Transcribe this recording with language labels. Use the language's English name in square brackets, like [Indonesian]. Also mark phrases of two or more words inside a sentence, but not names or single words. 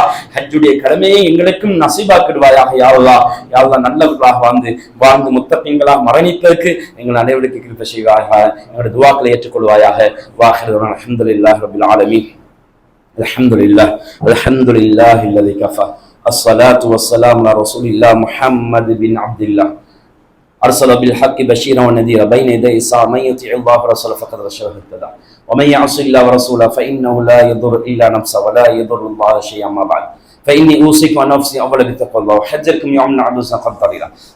[Tamil] ஹஜ்ஜுடைய கடமையை எங்களுக்கும் நசீபாக்கிடுவாயாக [Arabic] يا الله. يا الله, [Tamil] நல்லவர்களாக வாழ்ந்து முத்தகீன்களாக மரணிப்பதற்கு எங்கள் அனைவருக்கு கிருபை செய்வாயாக. எங்களுடைய துஆக்களை ஏற்றுக்கொள்வாயாக. [Arabic] وآخر الحمد لله رب العالمين. الحمد لله الذي كفى. الصلاة والسلام على رسول الله محمد بن عبد الله أرسل بالحق بشيرا ونذيرا بين يدي الساعة. من يطيع الله ورسوله فقد رشد واهتدى ومن يعص الله ورسوله فإنه لا يضر إلا نفسه ولا يضر الله شيئا. ما بعد فإني أوصيك ونفسي أولا بتقوى الله وحذركم يوما عبوسا قد ضريرا.